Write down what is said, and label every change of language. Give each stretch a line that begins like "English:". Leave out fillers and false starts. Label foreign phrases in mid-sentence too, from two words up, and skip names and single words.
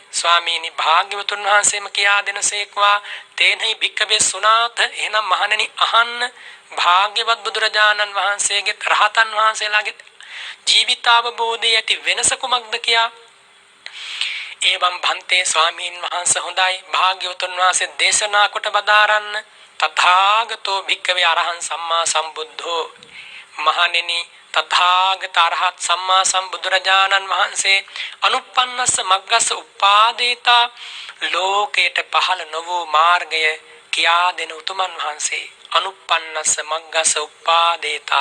Sinhala: ස්වාමීනි භාග්‍යවතුන් වහන්සේම කියා දෙනසේක්වා
Pali: තේනයි භික්කවේ සුනාත.
Sinhala: එහෙනම් මහණෙනි අහන්න භාග්‍යවත් බුදුරජාණන් වහන්සේගේ රහතන් වහන්සේලාගේ ජීවිතාවබෝධයේ ඇති වෙනස කුමක්ද කියා.
Pali: එවම් භන්තේ
Sinhala: ස්වාමීන් වහන්සේ හොඳයි භාග්‍යවතුන් වහන්සේ දේශනා කොට බදාරන්න.
Pali: තථාගතෝ භික්කවේ අරහං සම්මා සම්බුද්ධෝ.
Sinhala: මහණෙනි තථාගත අරහත් සම්මා සම්බුදුරජාණන් වහන්සේ
Pali: අනුප්පන්නස්ස මග්ගස්ස උපාදේතා
Sinhala: ලෝකයට පහළ නො වූ මාර්ගය කියා දෙන උතුමන් වහන්සේ.
Pali: අනුප්පන්නස්ස මග්ගස්ස උපාදේතා.